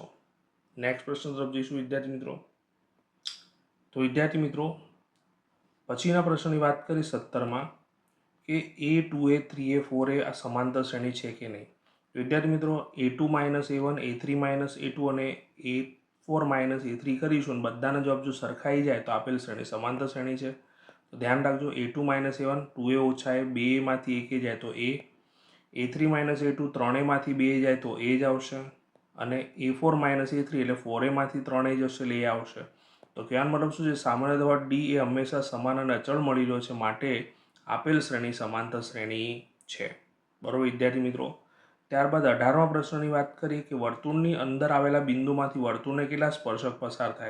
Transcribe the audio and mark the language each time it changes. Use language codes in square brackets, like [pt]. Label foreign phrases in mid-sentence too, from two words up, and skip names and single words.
[gu] નેક્સ્ટ પ્રશ્ન તરફ જઈશું વિદ્યાર્થી મિત્રો. તો વિદ્યાર્થી મિત્રો પછીના પ્રશ્નની વાત કરી 17માં કે A2 A3 A4 આ સમાંતર શ્રેણી છે કે નહીં. વિદ્યાર્થી મિત્રો A2 માઇનસ A1 A3 માઇનસ A2 અને A4 માઇનસ A3 કરીશું અને બધાના જવાબ જો સરખાઈ જાય તો આપેલ શ્રેણી સમાંતર શ્રેણી છે. તો ધ્યાન રાખજો. A2 માઇનસ A1 2A ઓછા A, 2Aમાંથી 1 જાય તો A. A3 માઇનસ A2 3Aમાંથી 2 જાય તો A જ આવશે. અને A4 માઇનસ A3 એટલે 4Aમાંથી 3A જશે એટલે A આવશે. તો કહેવાનો મતલબ શું છે? સામાન્ય તફાવત D એ હંમેશા સમાન અને અચળ મળી રહ્યો છે. માટે આપેલ શ્રેણી સમાંતર શ્રેણી છે. બરોબર વિદ્યાર્થી મિત્રો. ત્યારબાદ 18મા પ્રશ્નની વાત કરીએ કે વર્તુળની અંદર આવેલા બિંદુમાંથી વર્તુળને કેટલા સ્પર્શક પસાર થાય.